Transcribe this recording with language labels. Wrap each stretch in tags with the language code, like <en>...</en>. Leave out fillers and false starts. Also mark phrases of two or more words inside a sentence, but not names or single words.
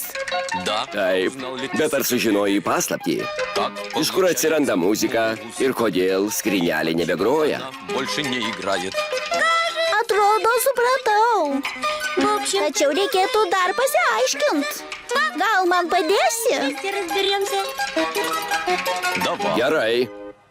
<lt>Taip, bet ar sužinojai paslaptį? Iš kur atsiranda muzika ir kodėl skrynelė nebegroja?</lt> <ru>Больше не играет.</ru> <lt>Atrodo, supratau. Tačiau reikėtų dar pasiaiškint. Gal man padėsi?</lt> <ru>Разберемся. Давай.</ru> <lt>Gerai,</lt>